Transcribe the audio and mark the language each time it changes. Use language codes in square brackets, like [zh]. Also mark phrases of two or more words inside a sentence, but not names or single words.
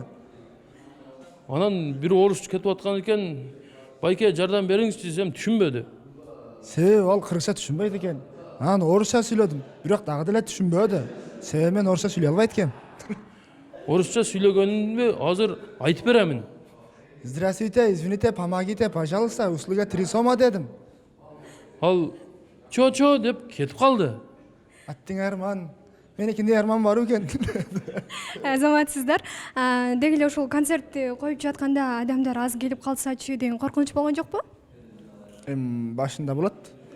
[ky] Анан бир орус кетип аткан экен. Байке жардам бериңизчи десем түшүнбөдү. Себеби ал кыргызча түшүнбөйт экен. Анан орусча сүйлөдүм. Бирок дагы деле түшүнбөдү. Себеби мен орусча сүйлөй албайт экенмин. Орусча сүйлөгөнүмдү азыр айтып беремин. [ru] Здравствуйте, извините, помогите, пожалуйста, услуга 3 сома дедим. [ky] Ал чо деп кетип калды. Аттың арман. Меникинде арман бар экен. азаматсыздар. Деги эле ушул концертти коюп жатканда адамдар аз келип калсачы деген коркунуч болгон жокпу? Башында болот.